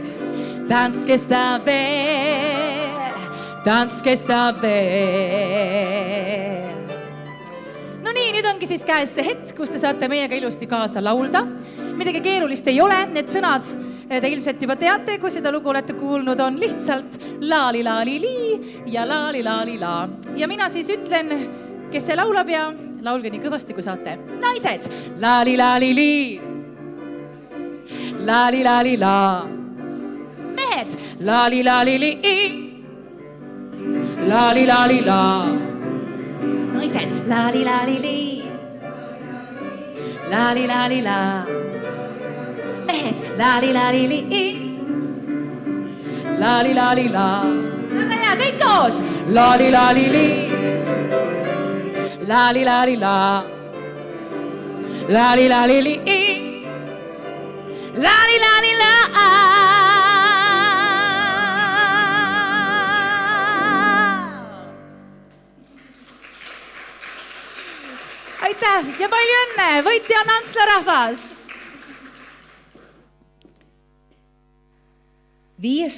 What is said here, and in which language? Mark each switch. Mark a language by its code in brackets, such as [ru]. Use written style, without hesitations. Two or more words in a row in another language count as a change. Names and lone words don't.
[et] Tants kestab veel, tants kestab veel. No nii, nüüd ongi siis käes see hetk, kus te saate meiega ilusti kaasa laulda. Midagi keerulist ei ole, need sõnad te ilmselt juba teate, kui seda lugu olete kuulnud, on lihtsalt laali-laali-lii ja laali-laali-la. Ja mina siis ütlen, kes see laulab ja laulge nii kõvasti, kui saate. Naised, laali-laali-lii, laali-laali-la. Mehed, laali-laali-li-i, laali-laali-la. Naised, laali-laali-li, laali-laali-la. Mehed, laali-laali-li-i, laali-laali-la. Väga hea, kõik koos. Laali-laali-li, laali-laali-la. Laali-laali-li-i, laali-laali-la. Aitäh ja palju õnne, võitja on Antsla rahvas. 5.